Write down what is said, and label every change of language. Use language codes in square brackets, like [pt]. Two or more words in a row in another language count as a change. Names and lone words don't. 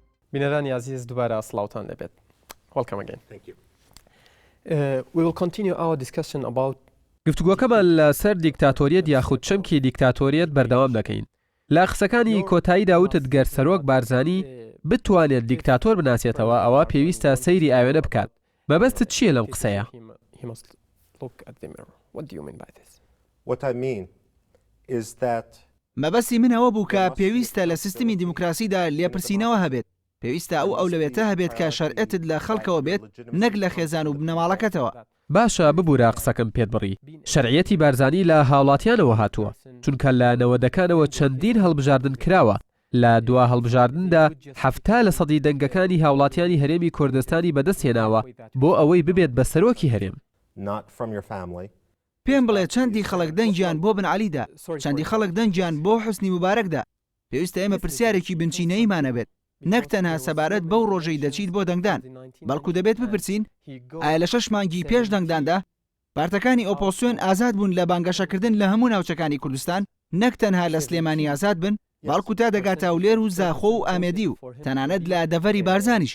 [ckb] بینەرانی عزیز دووبارە سڵاوتان لەبێت. [en] Welcome again. Thank you. We will continue our discussion about [ckb] گفتوگۆکەمان لەسەر دیکتاتۆریەت یاخود چەمکی دیکتاتۆریەت بەردەوام دەکەین. لە قسەکانی کۆتاییدا وتت گەر سەرۆک بارزانی بتوانێت دیکتاتۆر بناسێتەوە ئەوە پێویستە سەیری ئاوێنە بکات. مەبەستت چییە لەم قسەیە؟ [en] he must look at the mirror. What do you mean by this? What I mean is that [ckb] مەبەستی من ئەوە بوو کە پێویستە لە سیستمی دیموکراسیدا لێپرسینەوە هەبێت. پێویستە ئەو ئەولەوێتە هەبێت کە شەرعەتت لە خەڵکەوە بێت نەک لە خێزان و بنەماڵەکەتەوە. باشە ببوورە قسەکەم پێت بڕی. شەرعیەتی بارزانی لە هاوڵاتیانەوە هاتووە، چونکە لە نەوەدەکانەوە چەندین هەڵبژاردن کراوە. لە دوا هەڵبژاردندا 70% دەنگەکانی هاوڵاتیانی هەرێمی کوردستانی بەدەستهێناوە بۆ ئەوەی ببێت بە سەرۆکی هەرێم. [en] not from your family. [ckb] پێم بڵێ چەندی خەڵک دەنگیان بۆ بن عەلیدا، چەندی خەڵک دەنگیان بۆ حوسنی مبارەکدا. پێویستە ئێمە پرسیارێکی بنچینەیمانە بێت، نەک تەنها سەبارەت بەو ڕۆژەی دەچیت بۆ دەنگدان، بەڵکو دەبێت بپرسین ئایا لە 6 مانگی پێش دەنگداندا پارتەکانی ئۆپۆسیۆن ئازاد بوون لە بانگەشەکردن لە هەموو ناوچەکانی کوردستان، نەک تەنها لە سلێمانی ئازاد بن، بەڵکو تا دەگاتە ئەولێر و زاخۆ و ئامێدی و تەنانەت لە دەڤەری بارزانیش.